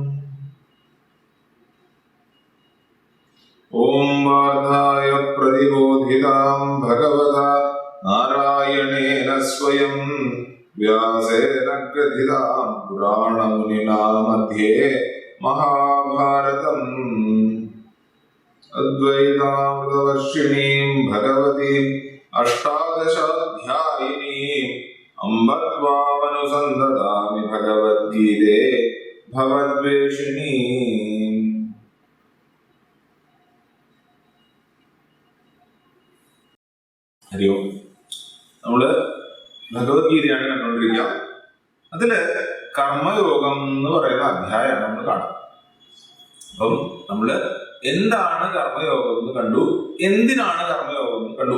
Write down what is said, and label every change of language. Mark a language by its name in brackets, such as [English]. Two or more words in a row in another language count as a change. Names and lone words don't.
[Sanskrit] ओम वार्धाय प्रतिबोधितां भगवता नारायणेन स्वयं व्यासेन ग्रथितां पुराणमुनिना मध्ये महाभारतम्। अद्वैतामृतवर्षिणीं भगवतीम् अष्टादशाध्यायिनीम् अम्ब त्वामनुसन्दधामि भगवद्गीते भवद्वेषिणीम्। ഹരി ഓം. [Malayalam] നമ്മള് ഭഗവത്ഗീതയാണ് കണ്ടുകൊണ്ടിരിക്കുക. അതില് കർമ്മയോഗം എന്ന് പറയുന്ന അധ്യായമാണ് നമ്മൾ കാണുന്നത്. അപ്പം നമ്മള് എന്താണ് കർമ്മയോഗം എന്ന് കണ്ടു, എന്തിനാണ് കർമ്മയോഗം എന്ന് കണ്ടു.